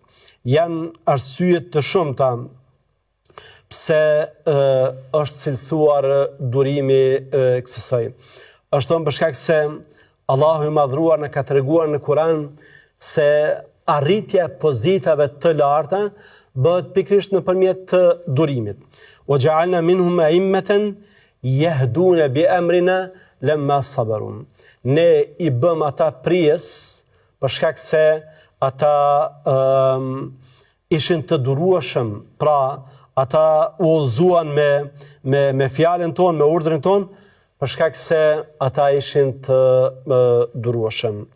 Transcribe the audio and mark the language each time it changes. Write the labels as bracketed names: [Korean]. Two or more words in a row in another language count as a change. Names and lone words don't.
[Albanian] Janë arsye të shumta pse është cilësuar durimi kësaj. Është thonë për shkak se Allahu i madhruar na ka treguar në Kur'an se arritja e pozitave të larta bëhet pikërisht nëpërmjet durimit. [Arabic] وجعلنا منهم أئمة يهدون بأمرنا لما صبروا. [Albanian] Ne i bëm ata prijes për shkak se ata ishin të durueshëm, pra ata u udhëzuan me fjalën tonë, me urdhrin tonë, për shkak se ata ishin të durueshëm.